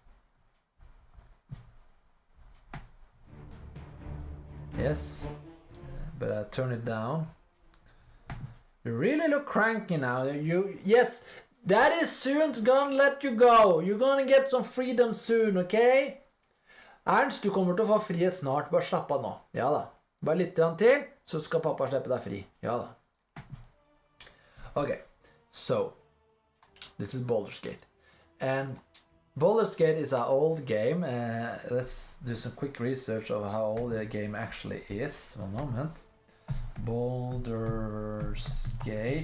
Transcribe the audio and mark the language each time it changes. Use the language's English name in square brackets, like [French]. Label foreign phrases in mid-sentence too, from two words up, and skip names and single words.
[English] Yes, but I turn it down. You really look cranky now. Yes, Daddy soon's gonna let you go. You're gonna get some freedom soon, okay? [Norwegian] Ernst, du kommer til å få frihet snart. Bare slapp av nå. Ja da. Bare litt til, så skal pappa slippe deg fri. Ja da. [English] Okay, so this is Baldur's Gate. And Baldur's Gate is an old game. Let's do some quick research of how old the game actually is. One moment. Baldur's Gate.